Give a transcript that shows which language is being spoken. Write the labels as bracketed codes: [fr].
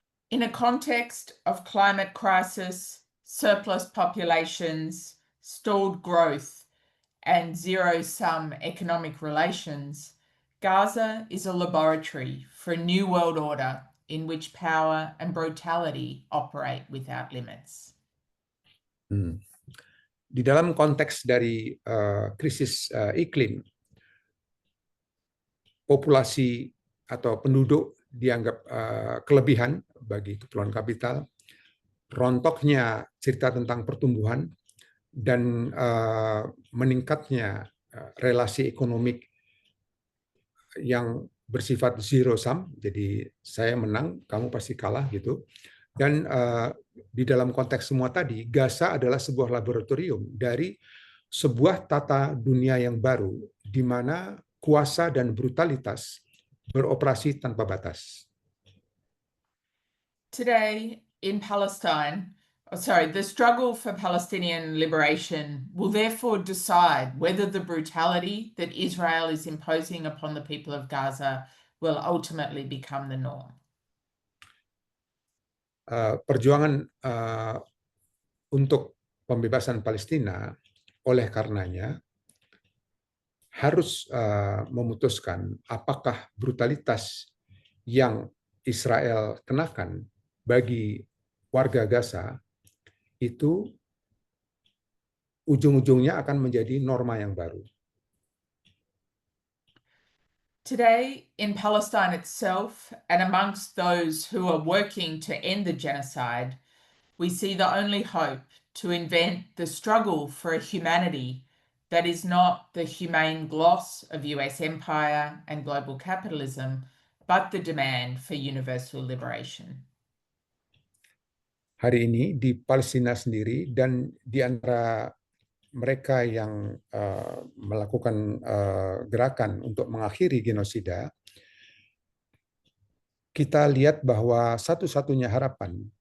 [en] In a context of climate crisis, surplus populations, stalled growth, and zero-sum economic relations, Gaza is a laboratory for a new world order in which power and brutality operate without limits. [id] Di dalam konteks dari krisis iklim, populasi atau penduduk dianggap kelebihan bagi keperluan kapital, rontoknya cerita tentang pertumbuhan, dan meningkatnya relasi ekonomik yang bersifat zero sum, jadi saya menang, kamu pasti kalah gitu. Dan di dalam konteks semua tadi, Gaza adalah sebuah laboratorium dari sebuah tata dunia yang baru, di mana kuasa dan brutalitas beroperasi tanpa batas. [en] Today in Palestine, the struggle for Palestinian liberation will therefore decide whether the brutality that Israel is imposing upon the people of Gaza will ultimately become the norm. [id] Perjuangan untuk pembebasan Palestina oleh karenanya harus memutuskan apakah brutalitas yang Israel kenakan bagi warga Gaza itu ujung-ujungnya akan menjadi norma yang baru. [en] Today, in Palestine itself, and amongst those who are working to end the genocide, we see the only hope to invent the struggle for a humanity that is not the humane gloss of US empire and global capitalism, but the demand for universal liberation. [id] Hari ini di Palestina sendiri dan di antara mereka yang melakukan gerakan untuk mengakhiri genosida, kita lihat bahwa satu-satunya harapan